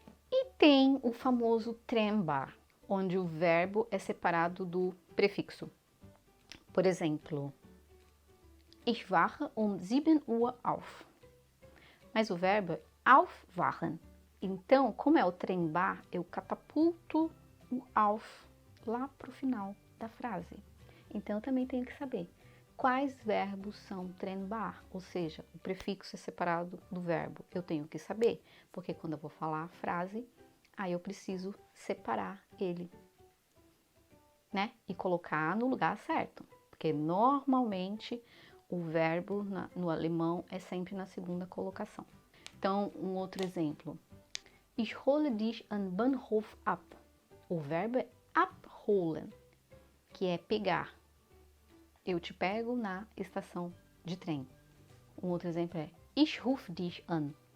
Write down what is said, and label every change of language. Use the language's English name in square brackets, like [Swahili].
[Portuguese] E tem o famoso trennbar, onde o verbo é separado do prefixo. Por exemplo, [German] ich wache 7 Uhr auf. [Portuguese] Mas o verbo é aufwachen. Então, como é o trennbar, eu catapulto o auf lá para o final da frase. Então, eu também tenho que saber quais verbos são trennbar, ou seja, o prefixo é separado do verbo. Eu tenho que saber, porque quando eu vou falar a frase, aí eu preciso separar ele, né? E colocar no lugar certo, porque normalmente o verbo no alemão é sempre na segunda colocação. Então, um outro exemplo. [German] Ich hole dich am Bahnhof ab. [Portuguese] O verbo é abholen, que é pegar. Eu te pego na estação de trem. Um outro exemplo é [German] Ich rufe dich an.